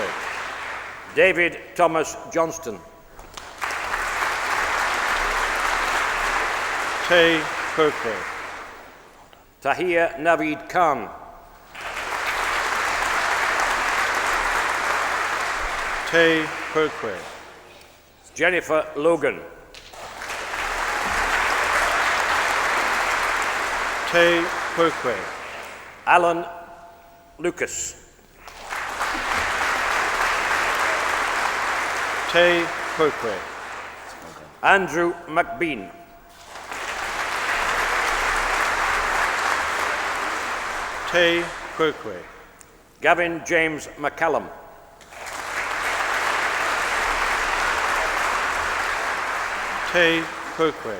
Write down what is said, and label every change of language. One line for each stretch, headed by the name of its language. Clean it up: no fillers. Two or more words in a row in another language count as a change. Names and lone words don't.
English: David Thomas Johnston.
Latin: Te Quoque.
English: Tahir Naveed Khan.
Latin: Te Quoque.
English: Jennifer Logan.
Latin: Te Quoque.
English: Alan Lucas.
Latin: Te Quoque.
English: Andrew McBean.
Latin: Te Quoque.
English: Gavin James McCallum.
Latin: Te Quoque.